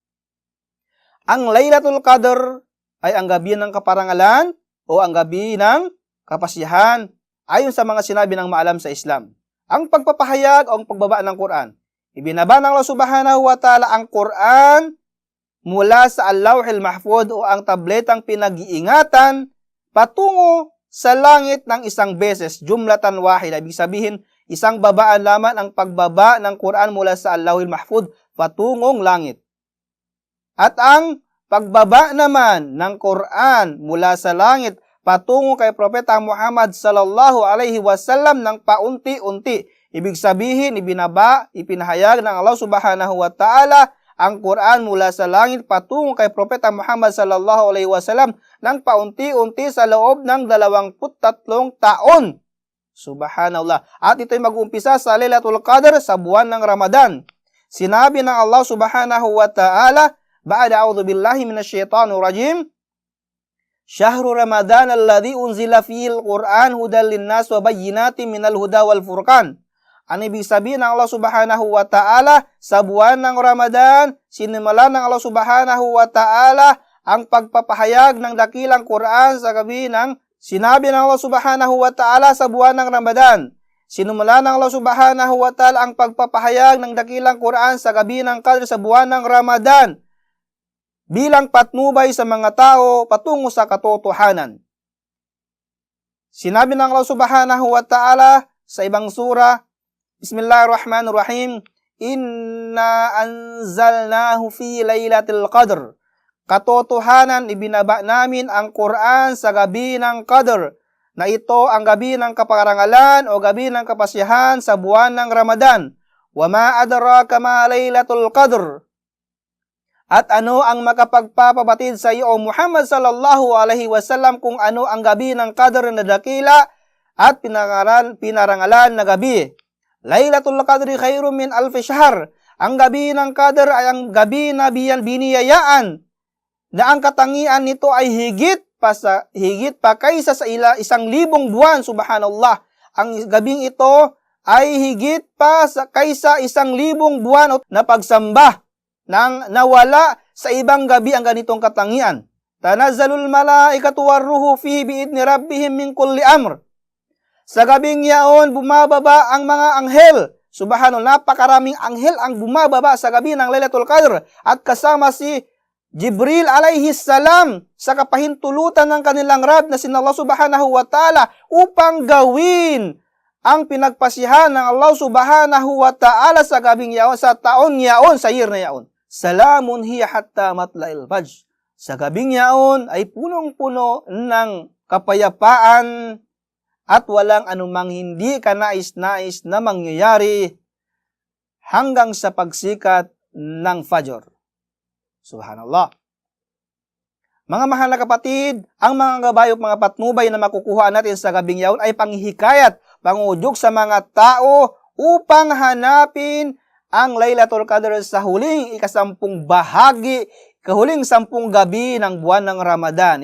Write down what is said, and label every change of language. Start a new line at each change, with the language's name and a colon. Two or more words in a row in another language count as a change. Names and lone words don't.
Filipino: Ang Laylatul Qadr ay ang gabi ng kaparangalan o ang gabi ng kapasyahan ayon sa mga sinabi ng maalam sa Islam. Ang pagpapahayag o ang pagbaba ng Quran. Ibinaba ng
Arabic: الله سبحانه وتعالى
Filipino: ang Quran mula sa Al-Lawhil Mahfuz o ang tabletang pinag-iingatan patungo sa langit ng isang beses,
Arabic: جملة واحدة.
Filipino: Ibig sabihin, isang babaan lamang ang pagbaba ng Quran mula sa Al-Lawhil Mahfuz patungong langit. At ang pagbaba naman ng Quran mula sa langit patungo kay Propeta Muhammad
Arabic: صلى الله عليه وسلم
Filipino: ng paunti-unti. Ibig sabihin, ipinahayag ng
Arabic: الله سبحانه وتعالى
Filipino: ang Quran mula sa langit patungo kay Propeta Muhammad
Arabic: صلى الله عليه وسلم
Filipino: ng paunti-unti sa loob ng 23 taon. Subhanallah. At ito'y mag-umpisa sa Laylatul Qadr sa buwan ng Ramadan. Sinabi ng
Arabic: الله سبحانه وتعالى بعد أعوذ بالله من الشيطان الرجيم شهر رمضان الذي أنزل فيه القرآن هدى للناس وبينات من الهدى والفرقان.
Filipino: Ang ibig sabihin ng
Arabic: الله سبحانه وتعالى,
Filipino: sa buwan ng Ramadan, sinimula ng
Arabic: الله سبحانه وتعالى
Filipino: ang pagpapahayag ng dakilang Quran sa gabi ng sinabi ng
Arabic: الله سبحانه وتعالى
Filipino: sa buwan ng Ramadan. Sinimula ng
Arabic: الله سبحانه وتعالى
Filipino: ang pagpapahayag ng dakilang Quran sa gabi ng Qadr sa buwan ng Ramadan bilang patnubay sa mga tao patungo sa katotohanan. Sinabi ng
Arabic: الله سبحانه وتعالى
Filipino: sa ibang sura,
Arabic: بسم الله الرحمن الرحيم إنا أنزلناه في ليلة القدر.
Filipino: Katotohanan, ibinaba namin ang Quran sa gabi ng Qadr, na ito ang gabi ng kaparangalan o gabi ng kapasyahan sa buwan ng Ramadan.
Arabic: وما أدراك ما ليلة القدر.
Filipino: At ano ang makapagpapabatid sa iyo, O Muhammad
Arabic: صلى الله عليه وسلم,
Filipino: kung ano ang gabi ng Qadr na dakila at pinarangalan na gabi.
Arabic: ليلة القدر خير من ألف شهر.
Filipino: Ang gabi ng Qadr ay ang gabi na biniyayaan na ang katangian nito ay higit pa kaysa sa isang libong buwan. Subhanallah. Ang gabing ito ay higit pa kaysa 1,000 buwan na pagsamba nang nawala sa ibang gabi ang ganitong katangian.
Arabic: تنزل الملائكة والروح فيها بإذن ربهم من كل أمر.
Filipino: Sa gabing yaon, bumababa ang mga anghel. Subhanallah, napakaraming anghel ang bumababa sa gabi ng Laylatul Qadr. At kasama si Jibril
Arabic: عليه السلام
Filipino: sa kapahintulutan ng kanilang Rab na sin
Arabic: الله سبحانه وتعالى
Filipino: upang gawin ang pinagpasihan ng
Arabic: الله سبحانه وتعالى
Filipino: sa gabing yaon, sa taon yaon, sa year na yaon.
Arabic: سلام هي حتى مطلع الفجر.
Filipino: Sa gabing yaon ay punong-puno ng kapayapaan at walang anumang hindi kanais-nais na mangyayari hanggang sa pagsikat ng Fajr. Subhanallah. Mga mahal na kapatid, ang mga gabay o mga patnubay na makukuha natin sa gabing yaon ay panghihikayat, pangudyok sa mga tao upang hanapin ang Laylatul Qadr sa huling ikasampung bahagi, kahuling 10 gabi ng buwan ng Ramadan.